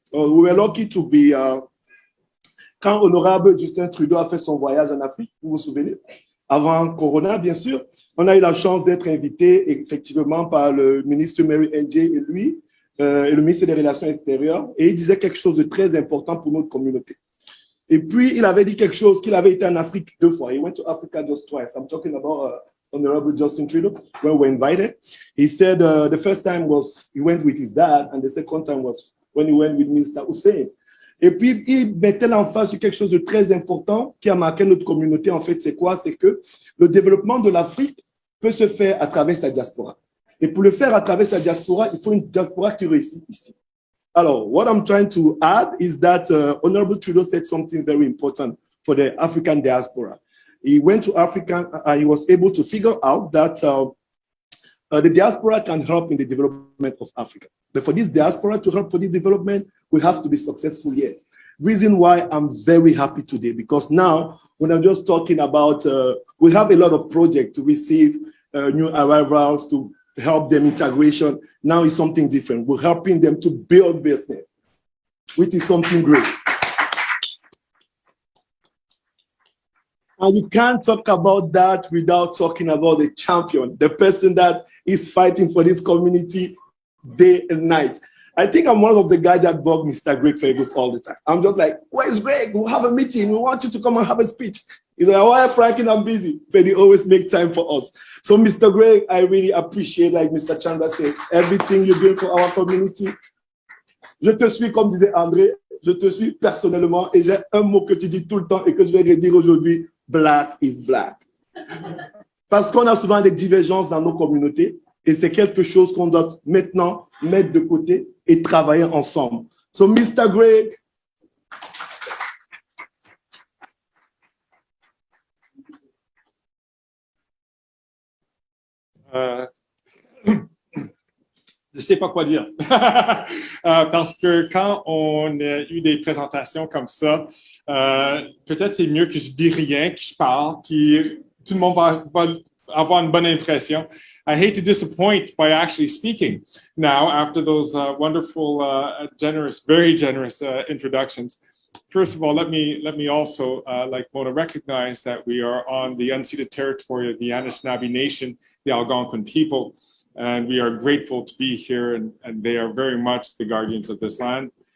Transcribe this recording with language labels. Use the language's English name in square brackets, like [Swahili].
[English] We were lucky to be, [French] quand Honorable Justin Trudeau a fait son voyage en Afrique, vous vous souvenez, avant Corona, bien sûr, on a eu la chance d'être invité effectivement par le ministre Mary Ng et lui, et le ministre des Relations extérieures, et il disait quelque chose de très important pour notre communauté. Et puis, il avait dit quelque chose qu'il avait été en Afrique 2 fois. [English] He went to Africa just twice. I'm talking about Honorable Justin Trudeau, when we were invited. He said the first time was he went with his dad, and the second time was when he went with Mr. Hussein. [French] Et puis, il mettait l'emphase sur quelque chose de très important qui a marqué notre communauté. En fait, c'est quoi? C'est que le développement de l'Afrique peut se faire à travers sa diaspora. Et pour le faire à travers sa diaspora, il faut une diaspora qui réussit ici. [English] Alors, what I'm trying to add is that Honorable Trudeau said something very important for the African diaspora. He went to Africa and he was able to figure out that the diaspora can help in the development of Africa. But for this diaspora to help for this development, we have to be successful here. Reason why I'm very happy today, because now when I'm just talking about, we have a lot of projects to receive new arrivals, to help them integration. Now is something different. We're helping them to build business, which is something great. And you can't talk about that without talking about the champion, the person that is fighting for this community day and night. I think I'm one of the guys that bug Mr. Greg Fergus all the time. I'm just like, where's Greg? We'll have a meeting. We want you to come and have a speech. He's like, why, Franklin, I'm busy. But he always make time for us. So, Mr. Greg, I really appreciate, like Mr. Chandra said, everything you're doing for our community. [French] Je te suis, comme disait André, je te suis personnellement. Et j'ai un mot que tu dis tout le temps et que je vais redire aujourd'hui. [English] Black is black. [French] Parce qu'on a souvent des divergences dans nos communautés et c'est quelque chose qu'on doit maintenant mettre de côté et travailler ensemble. [English] So, Mr. Greg. [French] Je sais pas quoi dire. Parce que quand on a eu des présentations comme ça, peut-être c'est mieux que je dis rien, que je parle, que tout le monde va avoir une bonne impression. [English] I hate to disappoint by actually speaking now after those wonderful, generous, very generous introductions. First of all, let me also, like Mona, recognize that we are on the unceded territory of the Anishinaabe Nation, the Algonquin people, and we are grateful to be here, and they are very much the guardians of this land.